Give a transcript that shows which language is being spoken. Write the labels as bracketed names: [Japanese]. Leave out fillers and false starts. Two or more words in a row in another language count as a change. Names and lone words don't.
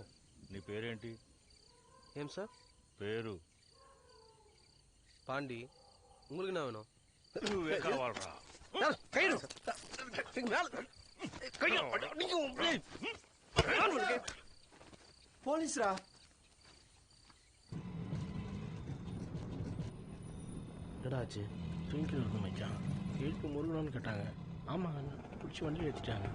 [Telugu] నీ పేరేంటి? ఏం సార్ పేరు? పాండి. [Tamil] உங்களுக்கு என்ன வேணும்? [Telugu] నువ్వే కావాలరా? [Tamil] போலீஸ்ரா? என்னடா ஆச்சு? தூங்கிட்டு இருக்கு மச்சான். எழுப்பு முருகனான்னு கேட்டாங்க. ஆமாம், பிடிச்சி வண்டியில் ஏற்றிட்டாங்க.